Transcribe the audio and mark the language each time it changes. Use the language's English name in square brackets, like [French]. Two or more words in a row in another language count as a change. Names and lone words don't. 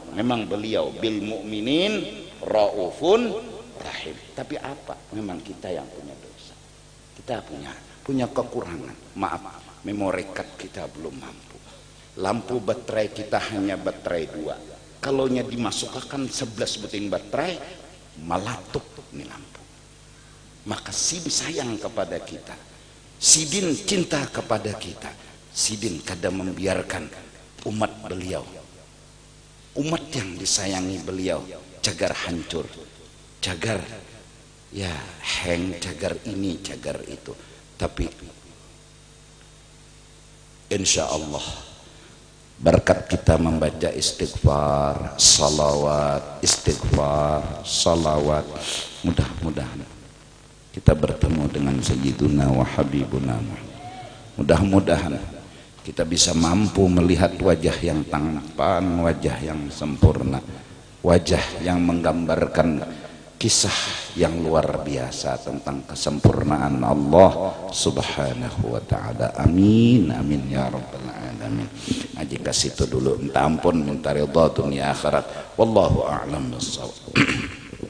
[Indonesian] Memang beliau [Arabic] بالمؤمنين رءوف رحيم. [Indonesian] Tapi apa? Memang kita yang punya dosa, kita punya kekurangan. Maaf, [English] memori card [Indonesian] kita belum mampu. Lampu baterai kita hanya baterai 2. Kalau dimasukkan 11 buting baterai, meletup nih lampu. Maka Sidin sayang kepada kita, Sidin cinta kepada kita. Sidin kadang membiarkan umat beliau, umat yang disayangi beliau, cagar hancur, cagar ya hang, cagar ini, cagar itu. Tapi [Arabic] إن شاء الله [Indonesian] berkat kita membaca istighfar, salawat, istighfar, salawat, mudah-mudahan kita bertemu dengan [Arabic] سيدنا وحبيبنا. [Indonesian] Mudah-mudahan kita bisa mampu melihat wajah yang tampan, wajah yang sempurna, wajah yang menggambarkan kisah yang luar biasa tentang kesempurnaan Allah [Arabic] سبحانه وتعالى. آمين آمين يا رب العالمين. [Indonesian] Aji kasih itu dulu, minta ampun, minta ridha dunia akhirat. [Arabic] والله أعلم بالصواب.